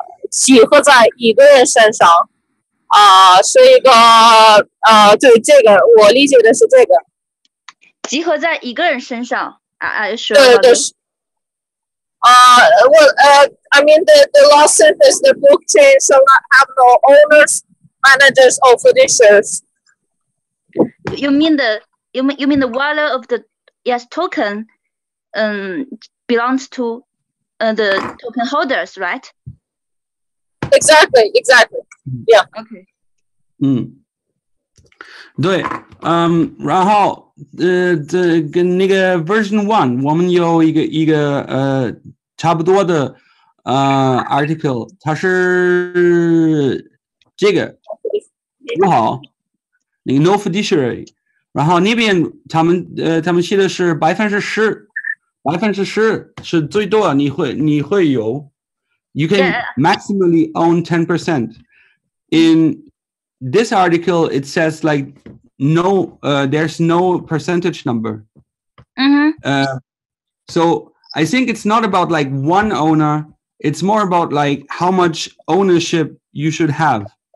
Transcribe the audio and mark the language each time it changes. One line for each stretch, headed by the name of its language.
Chinese: 集合在一个人身上是一个对，这个我理解的是这个。集合在一个人身上是。对对。
English: I mean the law says the blockchain shall not have no owners, managers, or fiduciaries. You mean the value of the EOS token belongs to the token holders, right? Exactly. Yeah. Okay.
Chinese: 对，然后这跟那个 version 1， 我们有一个差不多的article， 它是这个不好，那个 no fiduciary， 然后那边他们写的是10%， 10%是最多，你会有 ，
English: you can maximally own 10%. In this article, it says like no, there's no percentage number. So I think it's not about like one owner. It's more about like how much ownership you should have.